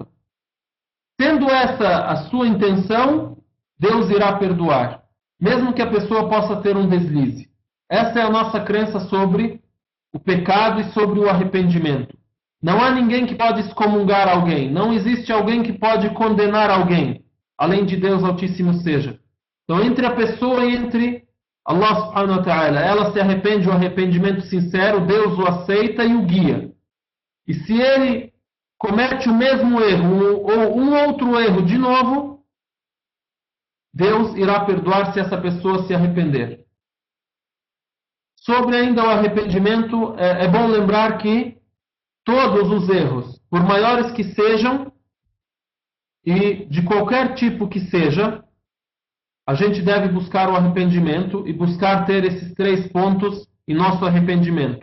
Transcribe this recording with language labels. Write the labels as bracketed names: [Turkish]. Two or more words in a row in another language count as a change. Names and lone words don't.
[Portuguese] Sendo essa a sua intenção, Deus irá perdoar, mesmo que a pessoa possa ter um deslize. Essa é a nossa crença sobre o pecado e sobre o arrependimento. Não há ninguém que pode excomungar alguém. Não existe alguém que pode condenar alguém, além de Deus Altíssimo seja. Então, entre a pessoa e entre Allah [Arabic] سبحانه وتعالى, [Portuguese] ela se arrepende, o arrependimento sincero, Deus o aceita e o guia. E se ele comete o mesmo erro ou um outro erro de novo, Deus irá perdoar se essa pessoa se arrepender. Sobre ainda o arrependimento, é bom lembrar que todos os erros, por maiores que sejam, e de qualquer tipo que seja, a gente deve buscar o arrependimento e buscar ter esses 3 pontos em nosso arrependimento.